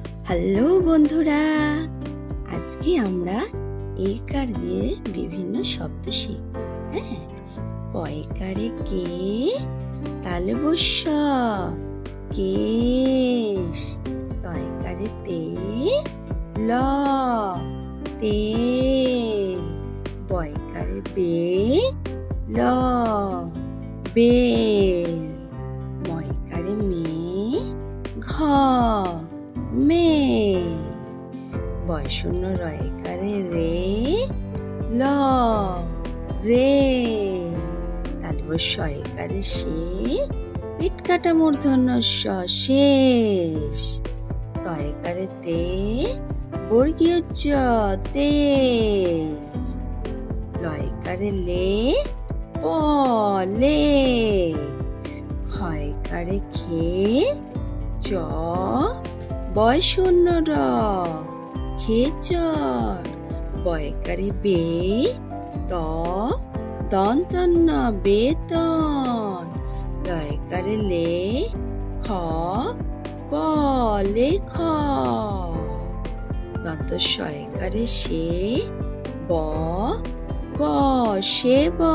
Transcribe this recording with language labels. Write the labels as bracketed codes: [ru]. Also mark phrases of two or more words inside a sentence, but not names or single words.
[bn] হ্যালো বন্ধুরা, আজকে আমরা একার দিয়ে বিভিন্ন শব্দ শিখব। হ্যাঁ, কয়কারে কে, তালবস্য কেশ, তয়কারে তে ল তেল, বয়কারে বে ল বেল, ময়কারে মে ঘ মে, বয়শূন্য রয়কারে রে ল রে, তালবস্য একারে সে, পেট কাটা মূর্ধন্য স শেষ, তয়কারে তে বর্গীয় জ তেজ, লয়কারে লে প লে, ক্ষয়কারে খে চ বয়শূন্য র খেচর, বয়কারে বে ত দন্তন্য বেতন, লয়কারে লে খ ক লেখ, দন্ত শয়কারে সে ব গ সেব,